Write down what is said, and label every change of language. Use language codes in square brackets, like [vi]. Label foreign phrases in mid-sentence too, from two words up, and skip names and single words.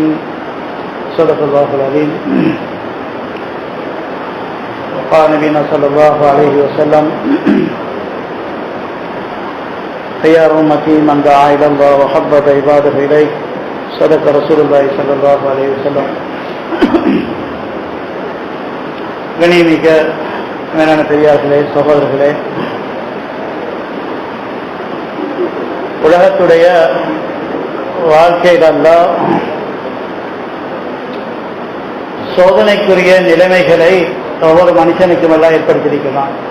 [ar] صدق الله العظيم. وقال نبينا صلى الله عليه وسلم: خيار أمتي من دعا إلى الله وحبب عباده إليه. صدق رسول الله صلى الله عليه وسلم. [ta] கண்ணியமிக்க மேலான பெரியார்களே, சகோதரர்களே, உலகத்துடைய வாழ்க்கைகளெல்லாம் சோதனைக்குரிய நிலைமைகளை ஒவ்வொரு மனுஷனுக்கும் எல்லாம் ஏற்படுத்தியிருக்கிறான்.